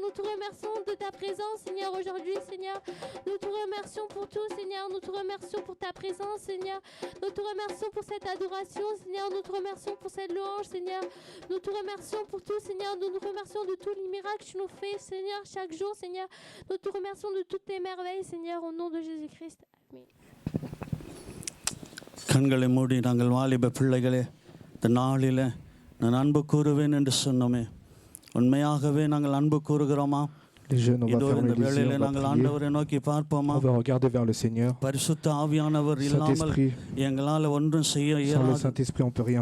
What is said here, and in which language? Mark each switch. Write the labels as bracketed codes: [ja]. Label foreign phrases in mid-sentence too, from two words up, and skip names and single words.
[fr] Nous te remercions de ta présence, Seigneur, aujourd'hui, Seigneur. Nous te remercions pour tout, Seigneur. Nous te remercions pour ta présence, Seigneur. Nous te remercions pour cette adoration, Seigneur. Nous te remercions pour cette louange, Seigneur. Nous te remercions pour tout, Seigneur. Nous nous remercions de tous les miracles que tu nous fais, Seigneur, chaque jour, Seigneur. Nous te remercions de toutes tes merveilles, Seigneur, au nom de Jésus-Christ. Amen. [ta] கண்களை மூடி நாங்கள் வாலிப பிள்ளைகளே இந்த நாளில் நான் அன்பு கூறுவேன் என்று சொன்னோமே உண்மையாகவே நாங்கள் அன்பு கூறுகிறோமா? இதோ இந்த வேளையிலே நாங்கள் ஆண்டவரை நோக்கி பார்ப்போமா? பரிசுத்த ஆவியானவர் இல்லாமல் எங்களால் ஒன்றும் செய்ய இயலாது.